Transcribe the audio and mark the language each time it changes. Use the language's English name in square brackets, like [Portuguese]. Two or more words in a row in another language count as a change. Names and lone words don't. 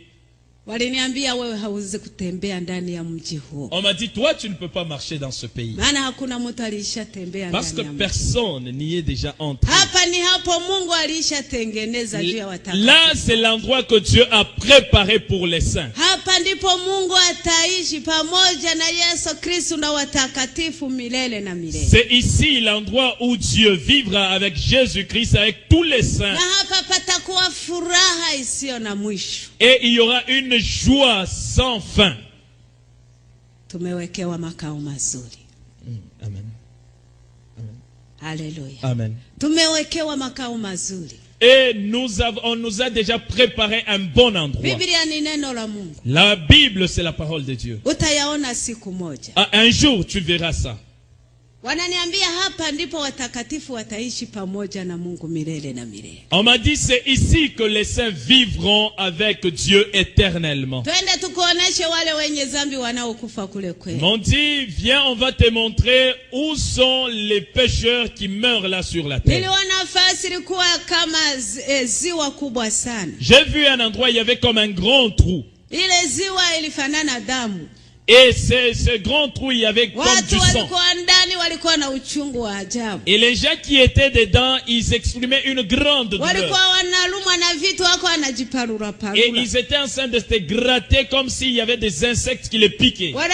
[French] On m'a dit, toi tu ne peux pas marcher dans ce pays. Parce que personne n'y est déjà entré. Là c'est l'endroit que Dieu a préparé pour les saints. [Swahili] ndipo Mungu ataishi pamoja na Yesu Kristo na watakatifu milele na milele. [French] C'est ici l'endroit où Dieu vivra avec Jésus-Christ, avec tous les saints. [Swahili] Na hapa patakuwa furaha isiyo na mwisho. [French] Et il y aura une joie sans fin. [Swahili] Tumewekewa makao mazuri. Amen. Alléluia. Amen. Tumewekewa makao mazuri. [French] Et on nous a déjà préparé un bon endroit. [Swahili] Biblia ni neno la Mungu. [French] La Bible, c'est la parole de Dieu. [Swahili] Utayaona siku moja. [French] Un jour, tu verras ça. [Swahili] Wananiambia hapa ndipo watakatifu wataishi pamoja na Mungu milele na milele. [French] On m'a dit c'est ici que les saints vivront avec Dieu éternellement. [Swahili] Twende tukuoneshe wale wenye dhambi wanaokufa kule kweli. [French] M'ont dit viens, on va te montrer où sont les pécheurs qui meurent là sur la terre. [Swahili] Niliona nafasi ilikuwa kama ziwa kubwa sana. [French] J'ai vu un endroit, il y avait comme un grand trou. [Swahili] Ile ziwa ilifanana damu. [French] Et ce grand trou, il y avait comme du sang. Et les gens qui étaient dedans, ils exprimaient une grande douleur. Et ils étaient en train de se gratter comme s'il y avait des insectes qui les piquaient.